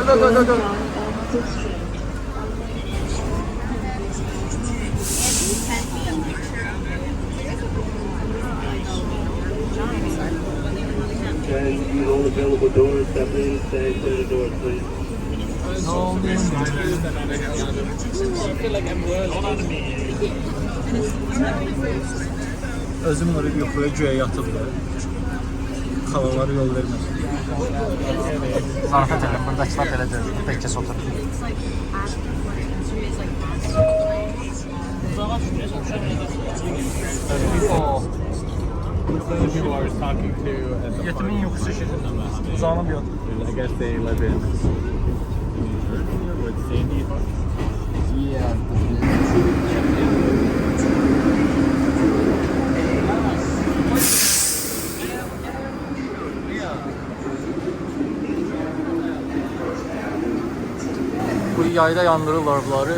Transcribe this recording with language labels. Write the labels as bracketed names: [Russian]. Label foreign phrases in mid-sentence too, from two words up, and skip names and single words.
[English] go. And use all available doors. Definitely stay to the door, please. [Azerbaijani] Özüm oraya yuxuya güya yatıblar. Xalaları yol verməsin. Zarafat edim, buradakılar belə deyil. Burada ikisi oturur. [English] The people I was talking to at the [Azerbaijani] Yetimin yuxusu şeklində. Uzanıb yat. [English] I guess they live in with Sandy. [Azerbaijani] Bu yayda yandırırlar bunları.